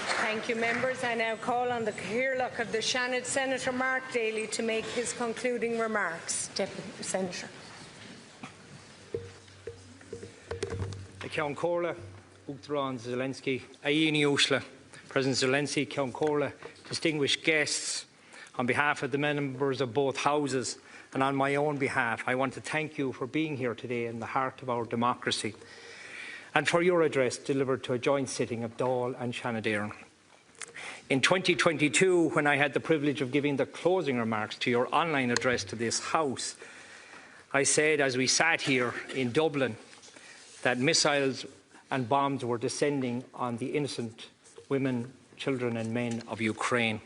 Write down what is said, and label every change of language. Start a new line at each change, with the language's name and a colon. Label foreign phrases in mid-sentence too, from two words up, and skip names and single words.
English: Thank you, members. I now call on the Caherlock of the Shannon Senator Mark Daly to make his concluding remarks. Deputy Senator.
Irish: Ceann Comhairle,
English: Vladimir Zelensky, Aini Ushla, President Zelensky,
Irish: Ceann Comhairle,
English: distinguished guests, on behalf of the members of both houses and on my own behalf, I want to thank you for being here today in the heart of our democracy and for your address delivered to a joint sitting of Dáil and Shannon. In 2022, when I had the privilege of giving the closing remarks to your online address to this House, I said as we sat here in Dublin that missiles and bombs were descending on the innocent women, children and men of Ukraine.